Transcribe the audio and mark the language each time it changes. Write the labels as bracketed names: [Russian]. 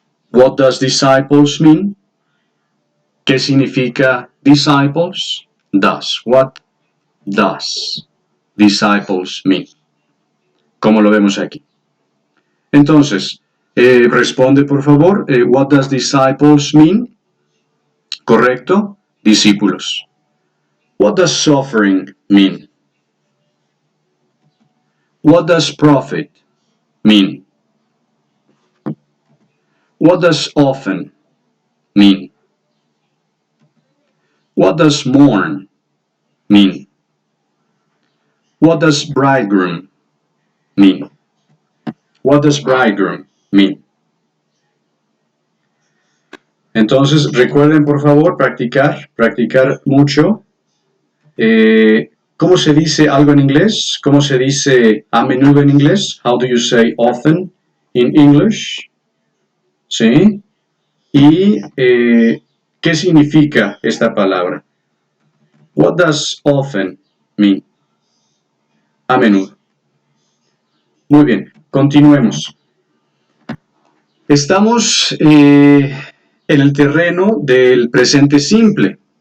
[English] What does disciples mean? [Spanish] ¿Qué significa disciples? [English] Does. What does disciples mean? [Spanish] Como lo vemos aquí. Entonces, responde por favor. [English] What does disciples mean? [Spanish] Correcto. Discípulos. [English] What does suffering mean? What does prophet mean? What does often mean? What does mourn mean? What does bridegroom mean? What does bridegroom mean? [Spanish] Entonces, recuerden por favor practicar mucho. ¿Cómo se dice algo en inglés? ¿Cómo se dice a menudo en inglés? [English] How do you say often in English? [Spanish] ¿Sí? Y ¿qué significa esta palabra? [English] What does often mean? [Spanish] A menudo. Muy bien, continuemos. Estamos en el terreno del presente simple.